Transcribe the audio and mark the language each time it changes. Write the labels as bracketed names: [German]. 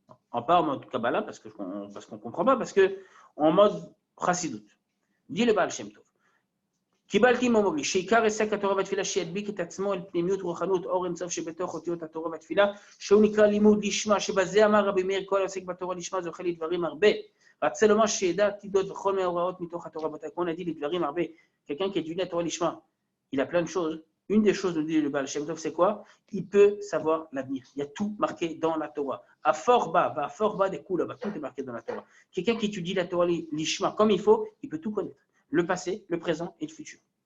[French] On parle en mode Kabbalah parce qu'on ne comprend pas, parce qu'en mode Chassidut. Dit le Baal Shem Tov. [Hebrew] קיבלתי ממורי, שעיקר עסק התורה והתפילה שידביק את עצמו אל פנימיות רוחנות אור אינסוף שבתוך אותיות התורה והתפילה, שהוא נקרא לימוד לשמה, שבזה אמר רבי מאיר כל העוסק בתורה לשמה זוכה לדברים הרבה. רצה לומר שידע עתידות וכל מאורעות מתוך התורה. [French] On a dit les [Hebrew] דברים הרבה. [French] Quelqu'un qui étudie la Torah l'ishma, il a plein de choses. Une des choses, nous dit le Baal Shem Tov, c'est quoi? Il peut savoir l'avenir. Il y a tout marqué dans la Torah. À fort bas des coups là-bas, tout est marqué dans la Torah. Quelqu'un qui étudie la Torah l'ishma comme il faut, il peut tout connaître. Le passé, le présent et le futur.